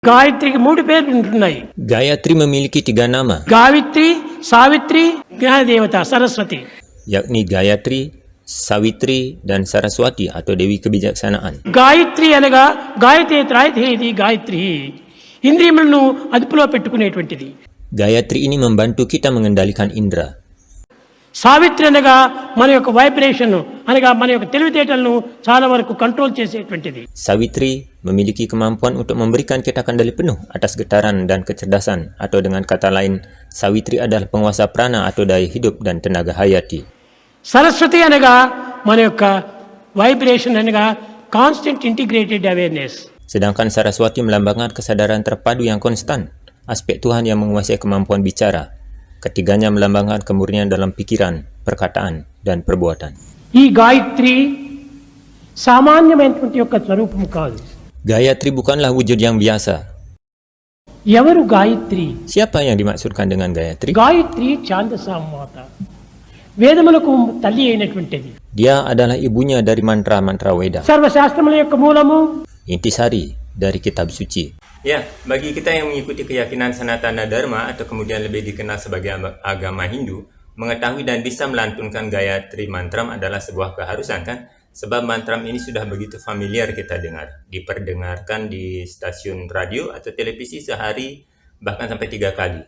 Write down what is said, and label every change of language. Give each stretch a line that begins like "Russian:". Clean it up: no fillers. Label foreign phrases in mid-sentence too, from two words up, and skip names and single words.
Telugu: గాయత్రికి 3 పేర్లు ఉంటున్నాయి.
Indonesian: Gayatri memiliki 3 nama,
Telugu: గావిత్రి, సావిత్రి, జ్ఞానదేవత, సరస్వతి.
Indonesian: yakni Gayatri, Savitri, dan Saraswati atau Dewi Kebijaksanaan.
Telugu: గాయత్రి అనగా గాయతేది గాయత్రి, ఇంద్రియములను అదుపులో పెట్టుకునేటువంటిది.
Indonesian: Gayatri ini membantu kita mengendalikan indera.
Telugu: సావిత్రి అనగా మన యొక్క వైబ్రేషన్ అనగా మన యొక్క తెలివితేటలను చాలా వరకు కంట్రోల్ చేసేటువంటిది.
Indonesian: Savitri memiliki kemampuan untuk memberikan kita kendali penuh atas getaran dan kecerdasan, atau dengan kata lain, Savitri adalah penguasa prana atau daya hidup dan tenaga hayati.
Telugu: సరస్వతి అనగా మన యొక్క వైబ్రేషన్ అనగా
English: constant integrated awareness.
Indonesian: Sedangkan Saraswati melambangkan kesadaran terpadu yang konstan, aspek Tuhan yang menguasai kemampuan bicara. Ketiganya melambangkan kemurnian dalam pikiran, perkataan, dan perbuatan.
Telugu: ఈ గాయత్రి సామాన్యమైనటువంటి యొక్క స్వరూపం కాదు.
Indonesian: Gayatri bukanlah wujud yang biasa.
Telugu: ఎవరు గాయత్రి?
Indonesian: Siapa yang dimaksudkan dengan Gayatri?
Telugu: గాయత్రి ఛాందసామాత, వేదములకు తల్లి అయినటువంటిది.
Indonesian: Dia adalah ibunya dari mantra-mantra Weda.
Telugu: సర్వశాస్త్రముల యొక్క మూలము.
Indonesian: Intisari dari kitab suci. Ya, bagi kita yang mengikuti keyakinan Sanatana Dharma atau kemudian lebih dikenal sebagai agama Hindu, mengetahui dan bisa melantunkan Gayatri Mantram adalah sebuah keharusan, kan? Sebab mantram ini sudah begitu familiar kita dengar, diperdengarkan di stasiun radio atau televisi sehari bahkan sampai 3 kali.